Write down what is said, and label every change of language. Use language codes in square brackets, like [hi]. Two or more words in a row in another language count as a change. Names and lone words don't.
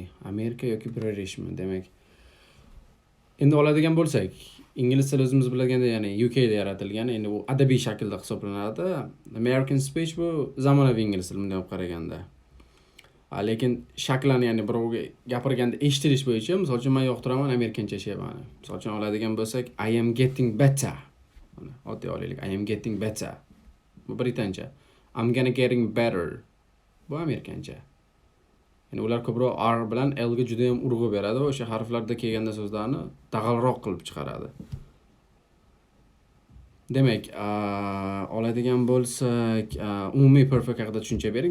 [uz] Amerika yoki Britishmi? Demak, endi oladigan bo'lsak, ingliz tili o'zimiz bilganda, ya'ni UK da yaratilgan, endi u adabiy shaklda hisoblanadi. [en] American speech [uz] bu zamonaviy ingliz tili bunday olib qaraganda. Lekin shaklan, ya'ni birovga gapirganda eshitilish bo'yicha, misol uchun men yoqtiraman amerikancha shebani. Misol uchun oladigan bo'lsak, [en] I am getting better. [uz] Mana oddiy olaylik, [en] I am getting better. [uz] Bu britancha. [en] I'm gonna getting better. [uz] Bu amerikancha. Ya'ni ular ko'proq R bilan L ga juda ham urg'u beradi va o'sha harflarda kelganda so'zlarni dag'alroq qilib chiqaradi. Demak, oladigan bo'lsak, umumiy perfect haqida tushuncha bering.